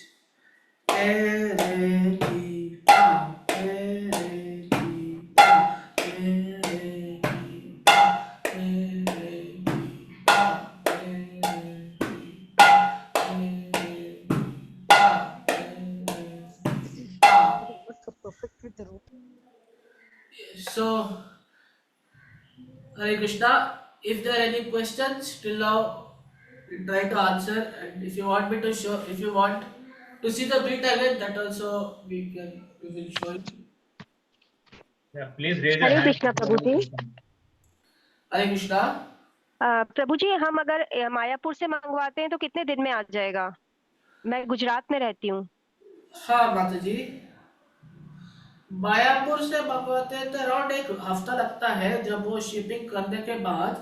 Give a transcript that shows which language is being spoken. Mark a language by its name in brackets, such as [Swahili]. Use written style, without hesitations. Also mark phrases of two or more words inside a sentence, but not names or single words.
[English] Re, re, mi, fa, re, re, mi, fa, re, re, mi, fa, re, re, mi, fa, re, re, mi, fa, re, re, mi, fa, re, re, mi, fa. So, Hare Krishna, if there are any questions till now, we try to answer, and if you want me to show, if you want to see the beat again, that also we will show you. Yeah, please raise your Hare hand. Krishna, Prabhuji. [Hindi] हरे कृष्णा। प्रभु जी, हम अगर मायापुर से मंगवाते हैं तो कितने दिन में आ जाएगा? मैं गुजरात में रहती हूँ। हाँ माता जी, मायापुर से मंगवाते हैं तो अराउंड एक हफ्ता लगता है। जब वो शिपिंग करने के बाद